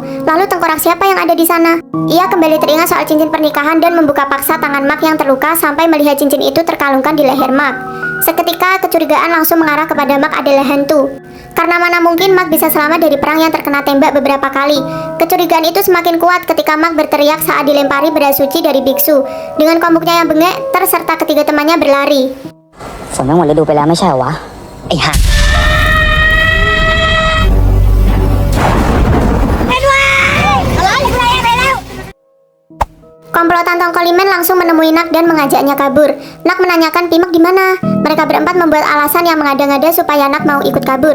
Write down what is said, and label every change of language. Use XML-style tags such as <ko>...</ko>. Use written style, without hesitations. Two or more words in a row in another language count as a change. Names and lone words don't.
<id>Lalu tengkorak siapa yang ada di sana? Ia kembali teringat soal cincin pernikahan dan membuka paksa tangan Mak yang terluka sampai melihat cincin itu terkalungkan di leher Mak. Seketika kecurigaan langsung mengarah kepada Mak adalah hantu. Karena mana mungkin Mak bisa selamat dari perang yang terkena tembak beberapa kali. Kecurigaan itu semakin kuat ketika Mak berteriak saat dilempari beras suci dari biksu. Dengan kombuknya yang bengek, serta ketiga temannya berlari.</id> <th>ฝนไม่หมดฤดูไปแล้วไม่ใช่เหรอวะไอ้ห่า</th> <id>Komplotan Tongkolimen langsung menemui Nak dan mengajaknya kabur. Nak menanyakan Pimak di mana. Mereka berempat membuat alasan yang mengada-ngada supaya Nak mau ikut kabur.</id>